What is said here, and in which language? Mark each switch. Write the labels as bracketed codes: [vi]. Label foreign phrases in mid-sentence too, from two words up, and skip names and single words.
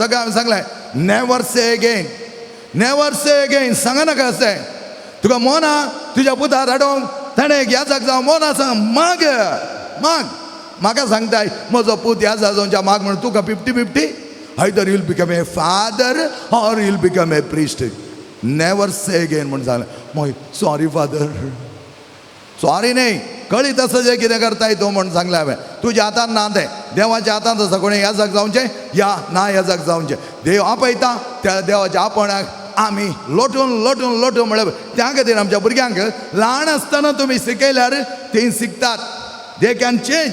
[kok] ताका हांवें सांगलें [en] never say again [kok] सांगा नाका अशें. तुका मोना तुज्या पुतार हाडोंक ताणें ह्या जाग जावं मोना सांग माग म्हाका सांगताय म्हजो पूत ह्या जाजोंच्या माग म्हणून तुका 50-50 [en] either you'll become a father or you'll become a priest. never say again [kok] म्हणून सांगलें. मग [en] sorry father, [kok] सॉरी नाही, कळी तसं जे कितें करताय तो म्हणून सांगलें हांवें. तुज्या हातान ना तें, देवाच्या हातांत आसा. कोणें ह्या जाग जावचें या ना ह्या जाग जावचें. देव आपयता त्या देवाच्या आपणाक आमी लोटून लोटून लोटून म्हळ्यार त्या खातीर आमच्या भुरग्यांक ल्हान आसतना तुमी शिकयल्यार तीं शिकतात. [en] they can change.